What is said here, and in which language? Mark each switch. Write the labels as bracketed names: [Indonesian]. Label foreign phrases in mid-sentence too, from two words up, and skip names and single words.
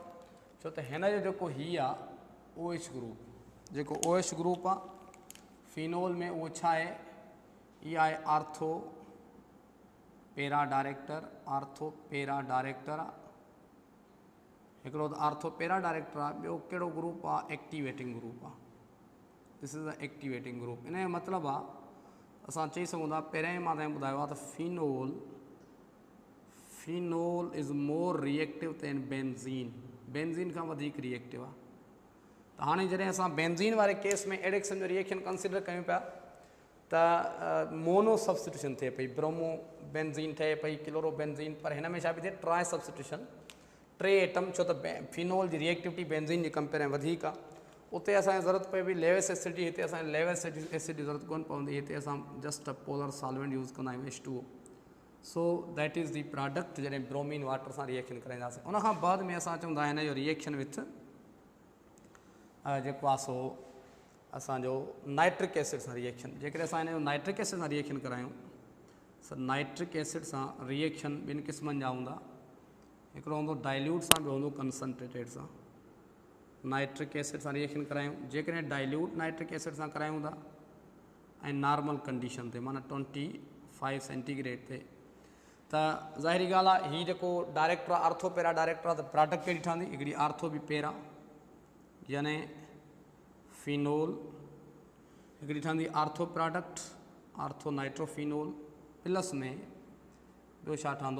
[Sindhi] छो त हिन जो जेको ही आहे OH ग्रुप, जेको OH ग्रुप आहे फिनोल में उहो छा आहे? इहा आहे [English] ortho para director [Sindhi] आहे। हिकिड़ो त [English] ortho para director [Sindhi] आहे, ॿियो कहिड़ो ग्रुप आहे? [English] activating group [Sindhi] आहे। [English] This is a activating group. [Sindhi] इन जो मतिलबु आहे असां चई सघूं था, पहिरें मां तव्हांखे ॿुधायो आहे त [English] phenol is more reactive than benzene [Sindhi] खां वधीक रिएक्टिव आहे। त हाणे जॾहिं असां बेंज़ीन वारे केस में अहिड़े क़िस्म जो रिएक्शन कंसिडर कयूं पिया त [English] mono substitution [Sindhi] थिए पई, [English] bromo benzene [Sindhi] ठहे पई, क्लोरोबेंज़ीन, पर हिन में छा पई थिए? [English] tri substitution, [Sindhi] 3 एटम, छो त फिनोल जी रिएक्टिविटी बेंज़ीन जे कंपेयर में वधीक आहे। उते असांखे ज़रूरत पए पई [English] Lewis acid [Sindhi] जी, हिते असांखे [English] Lewis acid [Sindhi] जी ज़रूरत कोन पवंदी, हिते असां [English] just a polar solvent use [Sindhi] कंदा आहियूं H2O। [English] so that is the product [Sindhi] जॾहिं [English] bromine water [Sindhi] सां रिएक्शन कराईंदासीं। उनखां बाद में असां चवंदा हिन जो [English] reaction with [Sindhi] जेको आहे सो असांजो [English] nitric acid [Sindhi] सां रिएक्शन, जेकॾहिं असां हिन जो [English] nitric acid [Sindhi] सां रिएक्शन करायूं त [English] nitric acid [Sindhi] सां रिएक्शन ॿिनि क़िस्मनि जा हूंदा। हिकिड़ो हूंदो डाइल्यूट सां, ॿियो हूंदो कंसनट्रेटेड सां। [English] nitric acid [Sindhi] सां रिएक्शन करायूं, जेकॾहिं [English] dilute nitric acid [Sindhi] सां करायूं था ऐं [English] normal condition [Sindhi] ते, माना 25 सेंटीग्रेड ते, त ज़ाहिरी ॻाल्हि आहे हीउ जेको डायरेक्टर आहे [English] ortho para director [Sindhi] आहे, त प्रोडक्ट कहिड़ी ठहंदी? हिकिड़ी आर्थो बि पैरा यानी फिनोल, हिकिड़ी ठहंदी [English] ortho product ortho nitrophenol, [Sindhi] प्लस में ॿियो छा ठहंदो?